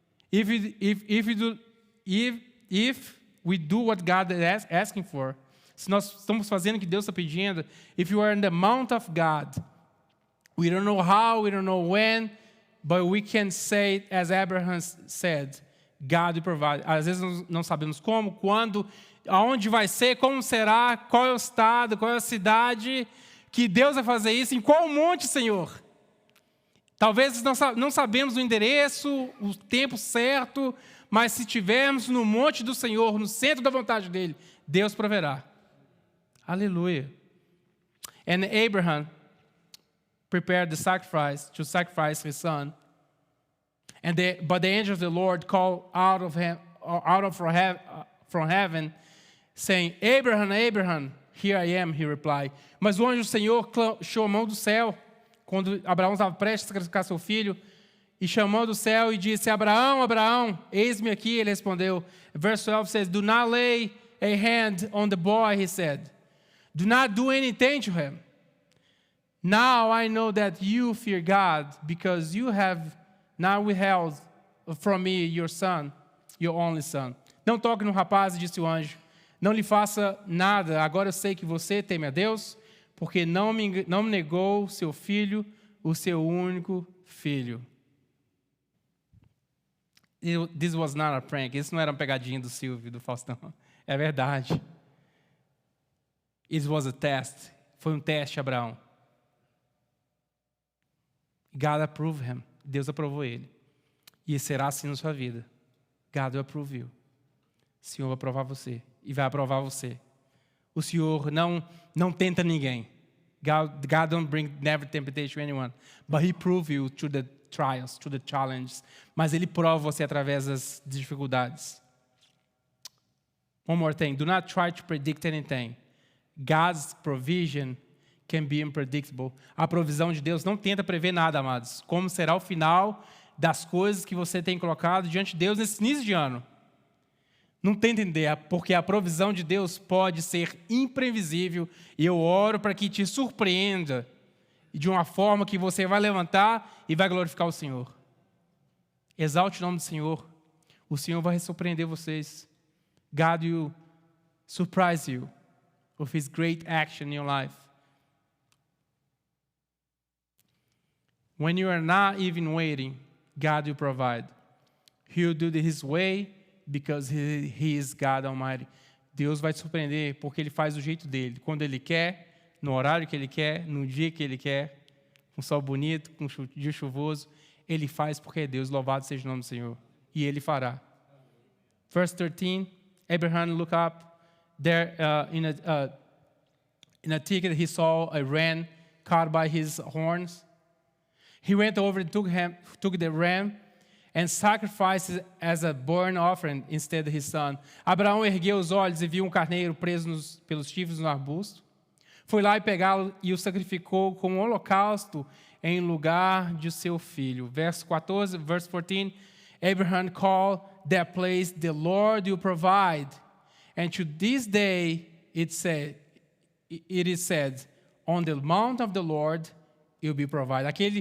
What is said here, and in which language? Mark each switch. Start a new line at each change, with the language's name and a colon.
English: If we do what God is asking for,
Portuguese: se nós estamos fazendo o que Deus está pedindo,
English: if you are in the mount of God, we don't know how, we don't know when, but we can say, as Abraham said, God will provide.
Portuguese: Às vezes nós não sabemos como, quando, aonde vai ser, como será, qual é o estado, qual é a cidade, que Deus vai fazer isso, em qual monte, Senhor? Talvez não sabemos o endereço, o tempo certo, mas se estivermos no monte do Senhor, no centro da vontade dEle, Deus proverá. Aleluia.
English: And Abraham prepared the sacrifice to sacrifice his son. But the angel of the Lord called from heaven, saying, Abraham, Abraham, here I am, he replied.
Portuguese: Mas o anjo do Senhor chamou do céu, quando Abraão estava prestes a sacrificar seu filho, e chamou do céu e disse, Abraão, Abraão, eis-me aqui, ele respondeu.
English: Verse 12 says, do not lay a hand on the boy, he said. Do not do anything to him. Now I know that you fear God, because you have not withheld from me your son, your only son.
Portuguese: Não toque no rapaz, disse o anjo. Não lhe faça nada. Agora eu sei que você teme a Deus, porque não me negou seu filho, o seu único filho.
English: This was not a prank.
Portuguese: Isso não era uma pegadinha do Silvio, do Faustão. É verdade.
English: It was a test.
Portuguese: Foi um teste, Abraão.
English: God approved him.
Portuguese: Deus aprovou ele. E será assim na sua vida.
English: God will approve you.
Portuguese: O Senhor vai aprovar você. E vai aprovar você. O Senhor não tenta ninguém.
English: God don't bring never temptation to anyone. But He prove you through the trials, through the challenges.
Portuguese: Mas Ele prova você através das dificuldades.
English: One more thing. Do not try to predict anything. God's provision can be unpredictable.
Portuguese: A provisão de Deus não tenta prever nada, amados. Como será o final das coisas que você tem colocado diante de Deus nesse início de ano. Não tenta entender, porque a provisão de Deus pode ser imprevisível. E eu oro para que te surpreenda de uma forma que você vai levantar e vai glorificar o Senhor. Exalte o nome do Senhor. O Senhor vai surpreender vocês.
English: God will surprise you with His great action in your life. When you are not even waiting, God will provide. He will do it His way, because he is God Almighty.
Portuguese: Deus vai te surpreender porque Ele faz do jeito dEle. Quando Ele quer, no horário que Ele quer, no dia que Ele quer, com sol bonito, com dia chuvoso. Ele faz porque é Deus. Louvado seja o nome do Senhor. E Ele fará.
English: Verse 13, Abraham looked up. There in a thicket he saw a ram caught by his horns. He went over and took the ram and sacrificed it as a burnt offering instead of his son.
Portuguese: Abraão ergueu os olhos e viu um carneiro preso pelos chifres no arbusto. Foi lá e pegá-lo e o sacrificou como um holocausto em lugar de seu filho.
English: Verse 14, verse 14, Abraham called that place, the Lord will provide. And to this day it is said, on the mount of the Lord it will be provided.